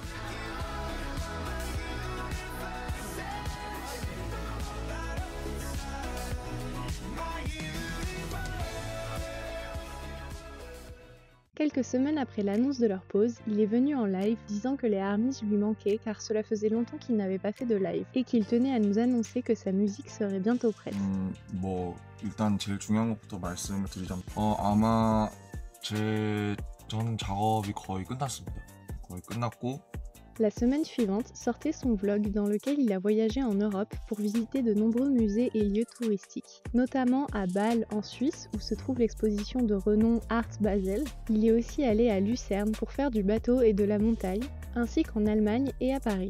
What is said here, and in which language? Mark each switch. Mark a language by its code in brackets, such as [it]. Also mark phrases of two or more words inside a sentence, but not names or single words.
[fr] Quelques semaines après l'annonce de leur pause, il est venu en live disant que les ARMYs lui manquaient car cela faisait longtemps qu'il n'avait pas fait de live et qu'il tenait à nous annoncer que sa musique serait bientôt prête. [ko] 일단 제일 중요한 것부터 말씀을 드리자면 아마 저는 작업이 거의 끝났습니다. 거의 끝났고 [fr] La semaine suivante sortait son vlog dans lequel il a voyagé en Europe pour visiter de nombreux musées et lieux touristiques, notamment à Bâle en Suisse où se trouve l'exposition de renom Art Basel. Il est aussi allé à Lucerne pour faire du bateau et de la montagne, ainsi qu'en Allemagne et à Paris.